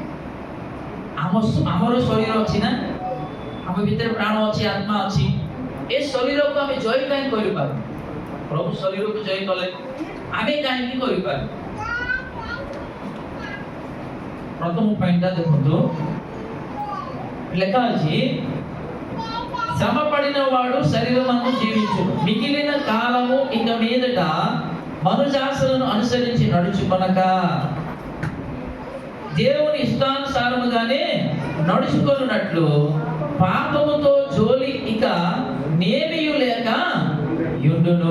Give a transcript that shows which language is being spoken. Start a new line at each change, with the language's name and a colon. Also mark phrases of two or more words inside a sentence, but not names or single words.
Odia: ଆମର ଶରୀର ଅଛି ନା, ଆମ ଭିତରେ ପ୍ରାଣ ଅଛି, ଆତ୍ମା ଅଛି। ଏ ଶରୀରକୁ ଆମେ ଜୟ କାହିଁକି କରିପାରୁନୁ? ପ୍ରଭୁ ଶରୀରକୁ ଜୟ କଲେ, ଆମେ କାହିଁକି କରିପାରୁନୁ? ପ୍ରଥମ ପଏଣ୍ଟଟା ଦେଖନ୍ତୁ, ଲେଖା ଅଛି
Telugu: శ్రమ పడిన వాడు శరీరమందు జీవించును, మిగిలిన కాలము ఇక మీదట మనుజాసులను అనుసరించి నడుచుకొనక దేవుని ఇష్టానుసారముగానే నడుచుకొనున్నట్లు పాపముతో జోలి ఇక నేమియు లేక యుండును.